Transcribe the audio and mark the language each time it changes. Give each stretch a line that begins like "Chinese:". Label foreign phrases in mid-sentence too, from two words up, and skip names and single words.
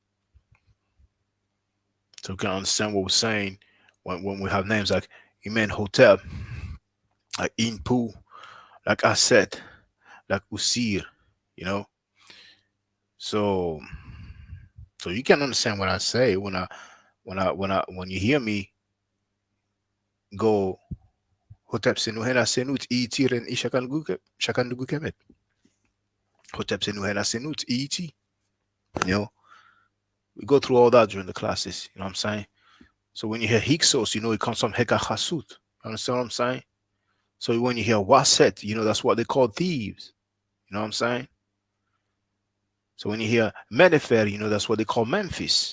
English: So we can understand what we're saying when we have names like Imenhotep, like Inpu, like Aset, like Usir, So you can understand what I say when you hear me go Hotep Senuhena Senut Itiren Shakandugu Kemet. Hotep Senuhena Senut Iti. We go through all that during the classes, you know what I'm saying? So when you hear Hyksos, it comes from Heka Chasut. You understand what I'm saying? So when you hear Waset, that's what they call thieves. You know what I'm saying? So when you hear Menefer, that's what they call Memphis.